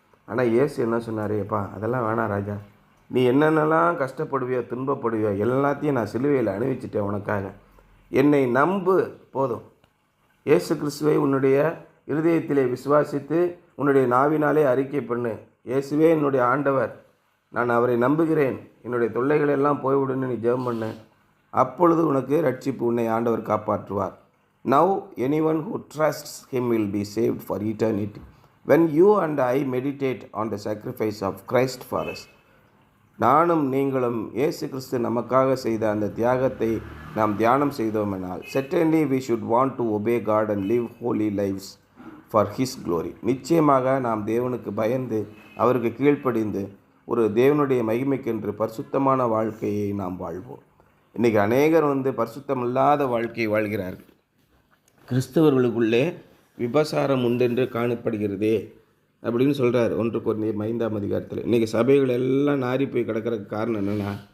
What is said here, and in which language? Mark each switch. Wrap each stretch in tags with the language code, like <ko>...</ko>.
<ta>ஆனால் இயேசு என்ன சொன்னார்? எப்பா அதெல்லாம் வேணாம் ராஜா, நீ என்னென்னலாம் கஷ்டப்படுவியோ துன்பப்படுவியோ எல்லாத்தையும் நான் சிலுவையில் அணிவிச்சிட்டேன் உனக்காக, என்னை நம்பு போதும். இயேசு கிறிஸ்துவை உன்னுடைய இருதயத்திலே விசுவாசித்து உன்னுடைய நாவினாலே அறிக்கை பண்ணு, இயேசுவே என்னுடைய ஆண்டவர், நான் அவரை நம்புகிறேன், என்னுடைய தொல்லைகள் எல்லாம் போய்விடுன்னு நீ ஜெபம் பண்ணு. அப்பொழுது உனக்கு ரட்சிப்பு, உன்னை ஆண்டவர் காப்பாற்றுவார்.</ta> <en>Now anyone who trusts him will be saved for eternity. When you and I meditate on the sacrifice of Christ for us,</en> <ta>நானும் நீங்களும் இயேசு கிறிஸ்து நமக்காக செய்த அந்த தியாகத்தை நாம் தியானம் செய்தோமெனால்,</ta> <en>certainly we should want to obey God and live holy lives for his glory.</en> <ta>நிச்சயமாக நாம் தேவனுக்கு பயந்து அவருக்கு கீழ்ப்படிந்து ஒரு தேவனுடைய மகிமைக்கென்று பரிசுத்தமான வாழ்க்கையை நாம் வாழ்வோம். இன்றைக்கி அநேகர் பரிசுத்தமில்லாத வாழ்க்கையை வாழ்கிறார்கள். கிறிஸ்தவர்களுக்குள்ளே விபசாரம் உண்டென்று காணப்படுகிறதே அப்படின்னு சொல்கிறார் 1 கொரிந்தியர் 5 அதிகாரத்தில். இன்றைக்கி சபைகள் எல்லாம் நாரி போய் கிடக்கிறதுக்கு காரணம் என்னென்னா,</ta>